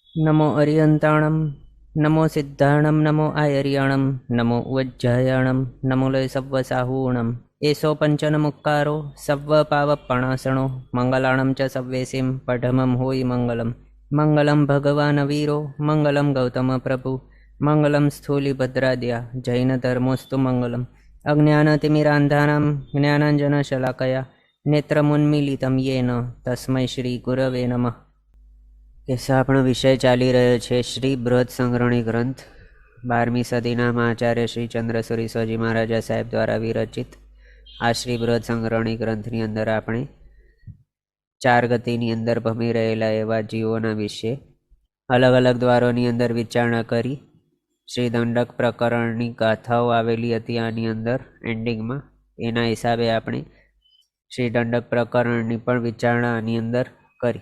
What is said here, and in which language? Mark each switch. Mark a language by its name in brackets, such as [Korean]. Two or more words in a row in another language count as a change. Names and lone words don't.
[Prakrit languages] नमो अरियन्ताणं नमो सिद्धाणं नमो आयर्याणं नमो उज्जयाणं नमो लय सव्वसाहूणम् एषो पञ्चनमुक्कारो सव्वपावपणासनो मङ्गलाणं च सव्वेसिं पठमं होयि मङ्गलं [Sanskrit] मङ्गलं भगवान् वीरो मङ्गलं गौतमप्रभु मङ्गलं स्थूलिभद्राद्या जैनधर्मोऽस्तु मङ्गलम् अज्ञानतिमिरान्धानां ज्ञानाञ्जनशलाकया नेत्रमुन्मीलितं येन तस्मै श्रीगुरवे नमः। [Gujarati] આપણો વિષય ચાલી રહ્યો છે શ્રી બૃહદ સંગ્રહણી ગ્રંથ 12મી સદીના આચાર્ય શ્રી ચંદ્રસુરી સ્વાજી મહારાજા સાહેબ દ્વારા વિરચિત આ શ્રી બૃહદ સંગ્રહણી ગ્રંથની અંદર આપણે 4 ગતિની અંદર ભમી રહેલા એવા જીવોના વિશે અલગ અલગ દ્વારોની અંદર વિચારણા કરી શ્રી દંડક પ્રકરણની ગાથાઓ આવેલી હતી આની અંદર એન્ડિંગમાં, એના હિસાબે આપણે શ્રી દંડક પ્રકરણની પણ વિચારણા આની અંદર કરી.